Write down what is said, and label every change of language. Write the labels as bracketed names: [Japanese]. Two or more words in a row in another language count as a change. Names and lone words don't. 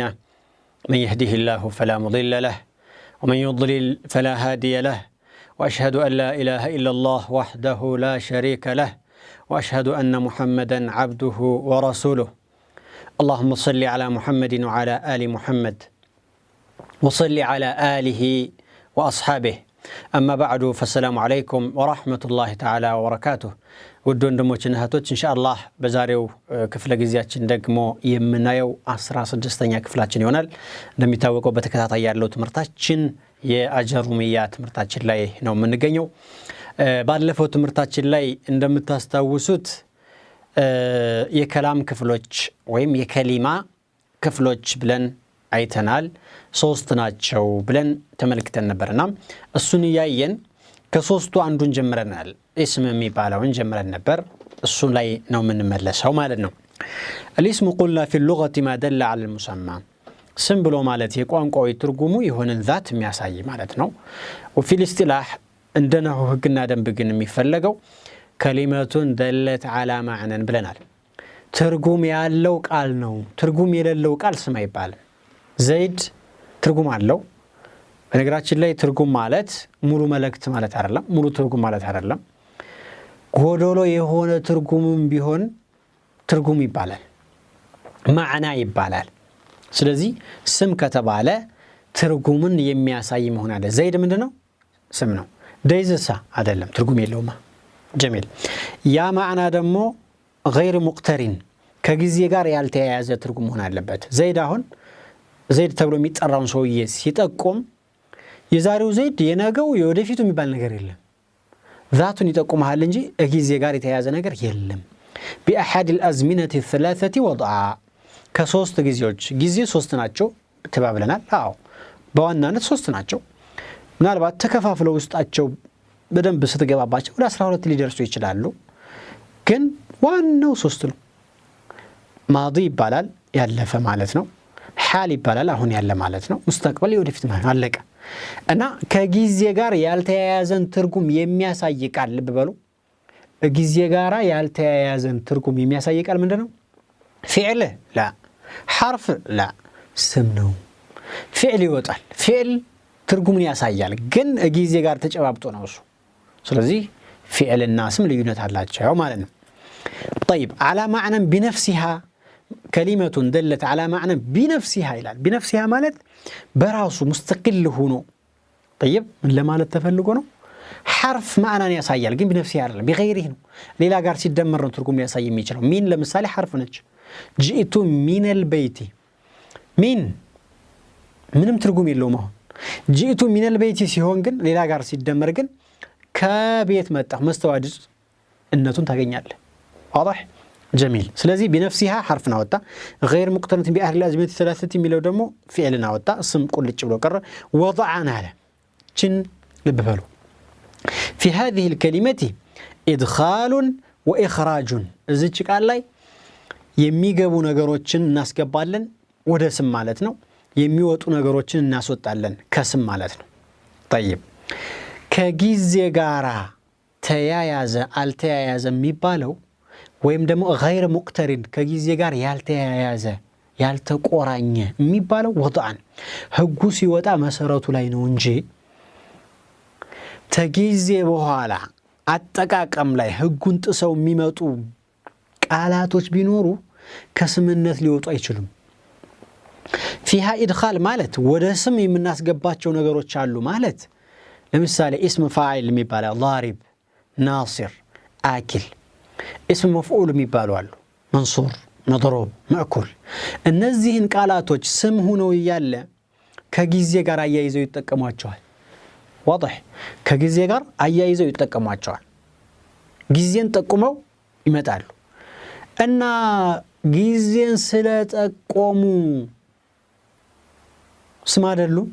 [Arabic] من يهده الله فلا مضل له ومن يضلل فلا هادي له وأشهد أن لا إله إلا الله وحده لا شريك له وأشهد أن محمدا عبده ورسوله اللهم صل على محمد وعلى آل محمد وصل على آله وأصحابه أما بعد فالسلام عليكم ورحمة الله تعالى وبركاته. [Amharic] ውድ ወንድሞቼና እህቶቼ [Arabic] إن شاء الله [Amharic] በዛሬው ክፍል ጊዜያችን ደግሞ የምናየው 16ኛ ክፍላችን ይሆናል። እንደሚታወቀው በተከታታይ ያለው ትምህርታችን የአጀሩሚያ ትምህርታችን ላይ ነው የምንገኘው። ባለፈው ትምህርታችን ላይ እንደምታስታውሱት የከላም ክፍሎች ወይም የከሊማ ክፍሎች ብለን አይተናል። 3 ናቸው ብለን ተመልክተን ነበርና እሱን ያየን ከሶስቱ አንዱን ጀምረናል። اسم የሚባለውን ጀምረን ነበር። እሱ ላይ ነው የምንመለሰው ማለት ነው። [Arabic] الاسم قلنا في اللغة ما دل على المسمى [Amharic] ስም ብሎ ማለት የቋንቋዊ ትርጉሙ የሆነን ذات የሚያሳይ ማለት ነው። [Arabic] وفي الاصطلاح [Amharic] እንደነው ህግና ደንብ ግን የሚፈለገው [Arabic] كلمة دلت على معنى [Amharic] ብለናል። ትርጉም ያለው ቃል ነው። ትርጉም የሌለው ቃል ስም አይባልም። ዘይድ ትርጉም አለው። በነገራችን ላይ ትርጉም ማለት ሙሉ መልእክት ማለት አይደለም፣ ሙሉ ትርጉም ማለት አይደለም። ጎዶሎ የሆነ ትርጉምም ቢሆን ትርጉም ይባላል፣ ማዕና ይባላል። ስለዚህ ስም ከተባለ ትርጉምን የሚያሳይ መሆን አለ። ዘይድ ምንድነው? ስም ነው። ደይዝሳ አይደለም፣ ትርጉም የለውማ። ጀሚል ያ ማዕና ደግሞ [Arabic] غير مقترن [Amharic] ከጊዜ ጋር ያልተያያዘ ትርጉም መሆን አለበት። ዘይድ አሁን ዘይድ ተብሎ የሚጠራውን ሰውዬ ሲጠቁም የዛሬው ዘይድ የነገው የወደፊቱ የሚባል ነገር የለም። ذاتን ይጠቁማል እንጂ ጊዜ ጋር የተያያዘ ነገር የለም። [Arabic] بأحد الأزمنة الثلاثة وضعا [Amharic] ከሶስት ጊዜዎች ጊዜ 3 ናቸው ተባብለናል። አዎ በዋናነት 3 ናቸው። ምናልባት ተከፋፍለው ውስጣቸው በደንብ ስትገባባቸው ወደ 12 ሊደርሱ ይችላሉ። ግን ዋናው 3 ነው። ማዲ ይባላል ያለፈ ማለት ነው። حال ይባላል አሁን ያለ ማለት ነው። ሙስተቅበል የወደፊት ማለት አለቀ። እና ከጊዜ ጋር ያልተያያዘን ትርጉም የሚያሳይ ቃል ልብ በሉ። ጊዜ ጋር ያልተያያዘን ትርጉም የሚያሳይ ቃል ምንድነው? [Arabic] فعل لا حرف لا [Amharic] ስም ነው። فعل ይወጣል። فعل ትርጉምን ያሳያል ግን ጊዜ ጋር ተጨባብጦ ነው እሱ። ስለዚህ فعل እና ስም ልዩነት አላቸው ማለት ነው። [Arabic] طيب على معنى بنفسها كلمة دلت على معنى بنفسها [Amharic] ይላል። بنفسها ማለት በራሱ مستقل ሆኖ طيب ምን ለማለት ተፈልጎ ነው? حرف معنى ያሳያል ግን بنفسها አይደለም بغيره ነው። ሌላ ጋር ሲደመር ነው ትርጉም ያሳይ የሚችለው። ሚን ለምሳሌ حرف ነች። [Arabic] جئت من البيت [Amharic] ሚን ምንም ትርጉም የለውም። አሁን [Arabic] جئت من البيت [Amharic] ሲሆን ግን ሌላ ጋር ሲደመር ግን ከቤት መጣ መስተዋድድ እነቱን ታገኛለህ። [Arabic] واضح جميل [Amharic] ስለዚህ [Arabic] بنفسها حرف [Amharic] ناوጣ [Arabic] غير مقترنة بأهل الأزمنة الثلاثة [Amharic] የሚለው ደግሞ فعل ناوጣ ስም ቁልጭ ብሎ ቀረ። وضعنا አለ ችን ልብ በሉ [Arabic] في هذه الكلمة إدخال وإخراج [Amharic] እዚች ቃል ላይ የሚገቡ ነገሮችን እናስገባለን ወደ ስም ማለት ነው። የሚወጡ ነገሮችን እናስወጣለን ከስም ማለት ነው። طيب ከጊዜ ጋራ ተያያዘ አልተያያዘ የሚባለው ወይም ደግሞ [Arabic] غير مقترن [Amharic] ከጊዜ ጋር ያልተያያዘ ያልተቆራኘ የሚባለው ወጣን ህጉ ሲወጣ መሰረቱ ላይ ነው እንጂ ተጊዜ በኋላ አጠቃቀም ላይ ህጉን ጥሰው የሚመጡ ቃላቶች ቢኖሩ ከስምነት ሊወጡ አይችሉም። [Arabic] فيها إدخال [Amharic] ማለት ወደ ስም የምናስገባቸው ነገሮች አሉ ማለት ለምሳሌ [Arabic] اسم فاعل [Amharic] የሚባለው [Arabic] ضارب ناصر آكل اسم مفعول [Amharic] የሚባሉ አሉ [Arabic] منصور مضروب مأكول [Amharic] እነዚህን ቃላቶች ስም ሆነው ያለ ከጊዜ ጋር አያይዘው ይጠቀሟቸዋል። واضح ከጊዜ ጋር አያይዘው ይጠቀሟቸዋል። ጊዜን ጠቁመው ይመጣሉ። እና ጊዜን ስለጠቆሙ ስም አይደሉም?